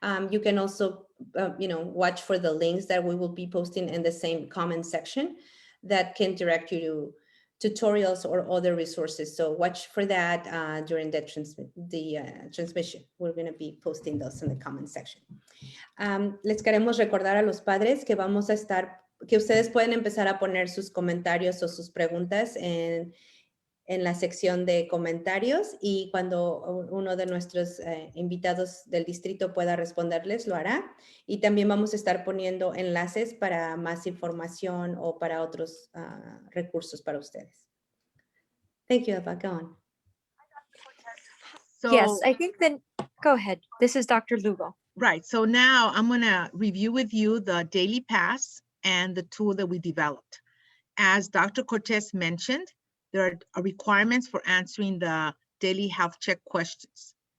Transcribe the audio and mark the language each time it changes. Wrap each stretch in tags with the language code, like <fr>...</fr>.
<en>You can also, watch for the links that we will be posting in the same comment section that can direct you to tutorials or other resources. So watch for that during the transmission. We're going to be posting those in the comment section.</en> <es>Les queremos recordar a los padres que que ustedes pueden empezar a poner sus comentarios o sus preguntas en la sección de comentarios y cuando uno de nuestros invitados del distrito pueda responderles, lo hará. Y también vamos a estar poniendo enlaces para más información o para otros recursos para ustedes.</es> <en>Thank you, Eva. Go on. So, Yes, I think then, go ahead. This is Dr. Lugo. right. So now I'm going to review with you the daily pass and the tool that we developed. As Dr. Cortez mentioned, there are requirements for answering the daily health check questions.</en>